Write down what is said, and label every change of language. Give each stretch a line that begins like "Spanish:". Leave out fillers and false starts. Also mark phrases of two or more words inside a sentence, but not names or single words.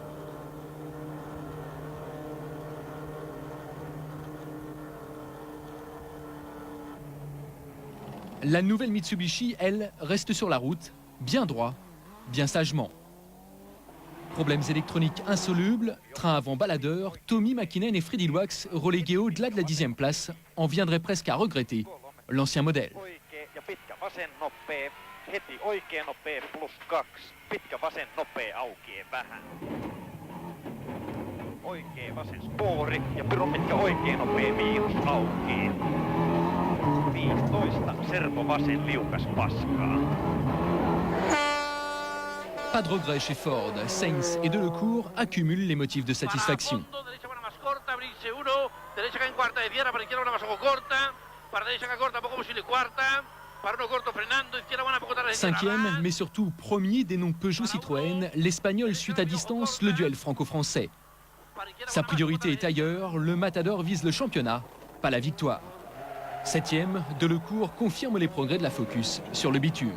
French: La nouvelle Mitsubishi, elle, reste sur la route, bien droit, bien sagement. Problèmes électroniques insolubles, train avant baladeur, Tommi Mäkinen et Freddy Loax, relégués au-delà de la 10e place, en viendraient presque à regretter l'ancien modèle.
Finnish: Oikea ja pitkä vasen noppee, heti oikea noppee +2, pitkä vasen noppee aukeaa vähän. Oikea vasen spoori ja pitkä oikea noppee miinus aukeaa. 15, servo vasen liukas paskaa.
French: Pas de regret chez Ford. Sainz et Delecourt accumulent les motifs de satisfaction.
Spanish: Derecha buena más corta, abrirse uno, derecha que en cuarta de tierra, para izquierda una más ojo corta, para derecha que corta, poco posible cuarta,
French: Cinquième, mais surtout premier des noms Peugeot-Citroën, l'Espagnol suit à distance le duel franco-français. Sa priorité est ailleurs, le Matador vise le championnat, pas la victoire. Septième, Delecourt confirme les progrès de la Focus sur le bitume.